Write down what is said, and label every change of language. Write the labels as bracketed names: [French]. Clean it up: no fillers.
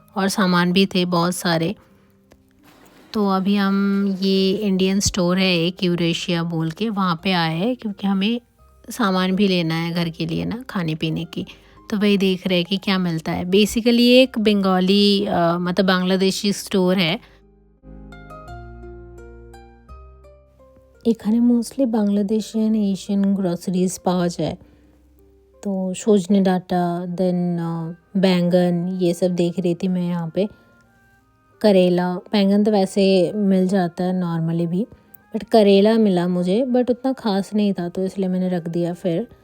[Hindi] और सामान भी थे बहुत सारे। तो अभी हम, ये इंडियन स्टोर है एक, यूरेशिया बोल के, वहाँ पे आए हैं क्योंकि हमें सामान भी लेना है घर के लिए ना, खाने पीने की। तो वही देख रहे हैं कि क्या मिलता है। बेसिकली एक बंगाली मतलब बांग्लादेशी स्टोर है। [Bangla] এখানে [English] mostly Bangladeshi and Asian groceries [Bangla] পাওয়া যায়। [Hindi] तो सोजने डाटा, देन बैंगन, ये सब देख रही थी मैं यहाँ पे। करेला, बैंगन तो वैसे मिल जाता है नॉर्मली भी, बट करेला मिला मुझे, बट उतना ख़ास नहीं था, तो इसलिए मैंने रख दिया फिर।